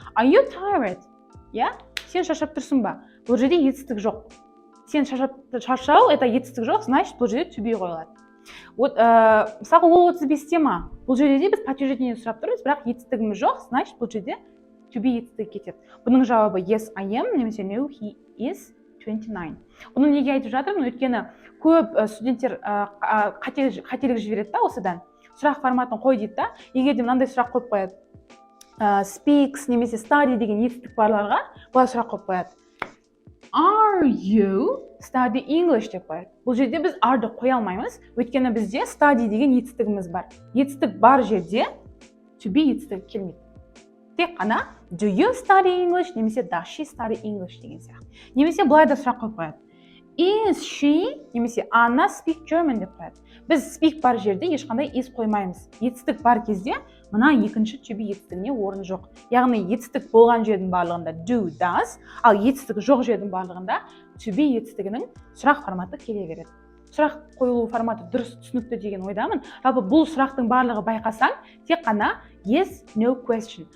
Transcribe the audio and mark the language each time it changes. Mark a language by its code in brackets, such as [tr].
[en] Are you tired? [kk] Сен шаршап тұрсың ба? Бұл жерде етістік жоқ. Сен шаршау, [ru] это [kk] етістік жоқ, [ru] значит, [kk] бұл жерде to be қойылады. Мысалы, ол 35-те ма? Бұл жерде біз подтверждение сұрап тұрмыз, бірақ етістігіміз жоқ, [ru] значит, [kk] бұл жерде to be етістігі кетеді. Бұның жауабы [en] yes, I am, [kk] немесе [en] no, he is 29. [kk] Оны неге айтып жатырмын? Өйткені көп студенттер қателік жібереді осыдан. Сұрақ форматын қой дейді да, егер де мынандай сұрақ қойып қояды. Speaks немесе study деген етістік барларға бұлай сұрақ қойып қояды. [en] Are you study English [kk] деп қояды. Бұл жерде біз are-ды қоя алмаймыз, өйткені бізде study деген етістігіміз бар. Етістік бар жерде to be етістігі келмейді. Тек қана [en] do you study English [kk] немесе [en] does she study English [kk] деген сияқты. Немесе бұлай да сұрақ қойып қояды. [en] Is she [kk] немесе [en] Anna speak German [kk] деп қояды. Біз speak бар жерде ешқандай is қоймаймыз. Етістік бар кезде мына екінші to be етістігіне орын жоқ. Яғни етістік болған жердің барлығында do, does, ал етістік жоқ жердің барлығында to be етістігінің сұрақ форматы келе береді. Сұрақ қойылу форматы дұрыс түсінікті деген ойдамын. Жалпы бұл сұрақтың барлығы байқасаң, тек қана [en] yes, no question.